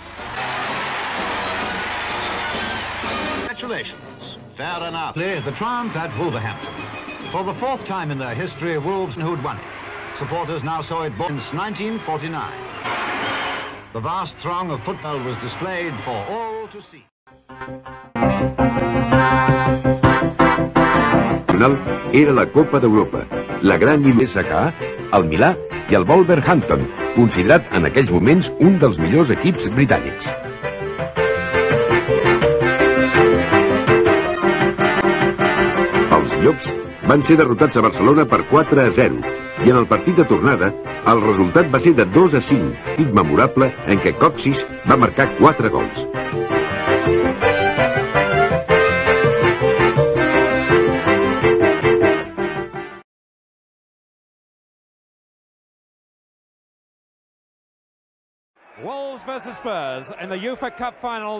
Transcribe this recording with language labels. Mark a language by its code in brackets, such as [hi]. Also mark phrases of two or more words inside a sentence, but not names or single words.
[en] Congratulations, fair enough. The triumph at Wolverhampton. For the fourth time in their history, Wolves who'd won it. Supporters now saw it since 1949. The vast throng of football was displayed for all to see. [ca] Era la Copa d'Europa, la gran SK, el Milà i el Wolverhampton, considerat en aquells moments un dels millors equips britànics. Llops van ser derrotats a Barcelona per 4-0 i en el partit de tornada el resultat va ser de 2-5, partit memorable en què Coxis va marcar 4 gols. [en] Wolves versus Spurs in the UEFA Cup final.